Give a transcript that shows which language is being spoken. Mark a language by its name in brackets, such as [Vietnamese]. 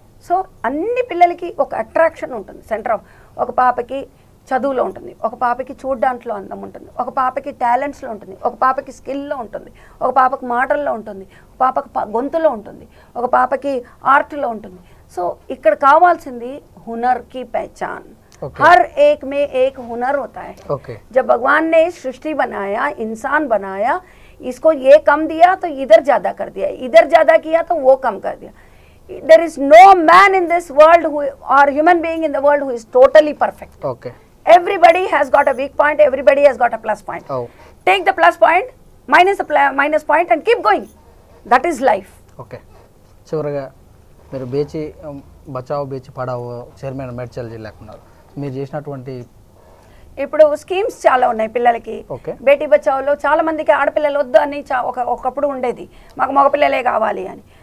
[Telugu] So అన్ని పిల్లలకి ఒక అట్రాక్షన్ ఉంటుంది. సెంటర్ ఆఫ్, ఒక పాపకి చదువులో ఉంటుంది, ఒక పాపకి చూడ్డాంట్లో అందం ఉంటుంది, ఒక పాపకి టాలెంట్స్లో ఉంటుంది, ఒక పాపకి స్కిల్లో ఉంటుంది, ఒక పాపకి మాటల్లో ఉంటుంది, ఒక పాపకి గొంతులో ఉంటుంది, ఒక పాపకి ఆర్ట్లో ఉంటుంది. సో ఇక్కడ కావాల్సింది [Hindi] हुनर की पहचान. हर एक में एक हुनर होता है. जब भगवान ने सृष्टि बनाया, इंसान बनाया, इसको ये कम दिया तो इधर ज्यादा कर दिया, इधर ज्यादा किया तो वो कम कर दिया. [English] There is no man in this world who, or human being in the world, who is totally perfect. Everybody has got a weak point, everybody has got a plus point. Take the plus point, minus the minus point and keep going. That is life. Okay. [Telugu] చివరగా మీరు బేచి Bachao బేచి Padhao chairman Medchal జిల్లాకు ఉన్నారు. మీరు చేసినటువంటి ఇప్పుడు schemes చాలా ఉన్నాయి పిల్లలకి. బేటీ బచావోలో చాలా మందికి ఆడపిల్లలు వద్దు అని ఒకప్పుడు ఉండేది, మాకు మగపిల్లలే కావాలి అని.